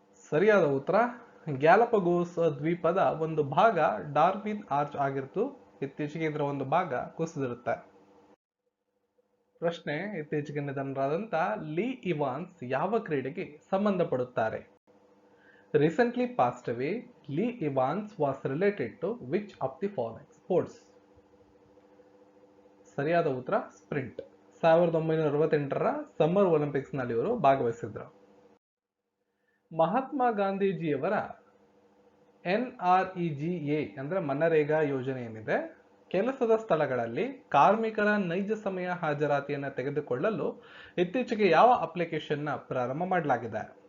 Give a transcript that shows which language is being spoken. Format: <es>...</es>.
<kn>ಸರಿಯಾದ ಉತ್ತರ ಗ್ಯಾಲಪಗೋಸ್ ದ್ವೀಪದ ಒಂದು ಭಾಗ ಡಾರ್ವಿನ್ ಆರ್ಚ್ ಆಗಿರ್ತು. ಇತ್ತೀಚೆಗೆ ಇದರ ಒಂದು ಭಾಗ ಕುಸಿದಿರುತ್ತೆ. ಪ್ರಶ್ನೆ, ಇತ್ತೀಚೆಗೆ ನಿಧನರಾದಂತ ಲೀ ಇವಾನ್ಸ್ ಯಾವ ಕ್ರೀಡೆಗೆ ಸಂಬಂಧಪಡುತ್ತಾರೆ?</kn> <en>Recently passed away, Lee Evans was related to which of the following sports?</en> <kn>ಸರಿಯಾದ ಉತ್ತರ ಸ್ಪ್ರಿಂಟ್. 1968ರ ಸಮ್ಮರ್ ಒಲಿಂಪಿಕ್ಸ್ ನಲ್ಲಿ ಇವರು ಭಾಗವಹಿಸಿದ್ರು. ಮಹಾತ್ಮ ಗಾಂಧೀಜಿಯವರ NREGA ಅಂದ್ರೆ ಮನರೇಗಾ ಯೋಜನೆ ಏನಿದೆ, ಕೆಲಸದ ಸ್ಥಳಗಳಲ್ಲಿ ಕಾರ್ಮಿಕರ ನೈಜ ಸಮಯ ಹಾಜರಾತಿಯನ್ನು ತೆಗೆದುಕೊಳ್ಳಲು ಇತ್ತೀಚೆಗೆ ಯಾವ ಅಪ್ಲಿಕೇಶನ್ ಪ್ರಾರಂಭ ಮಾಡಲಾಗಿದೆ?</kn>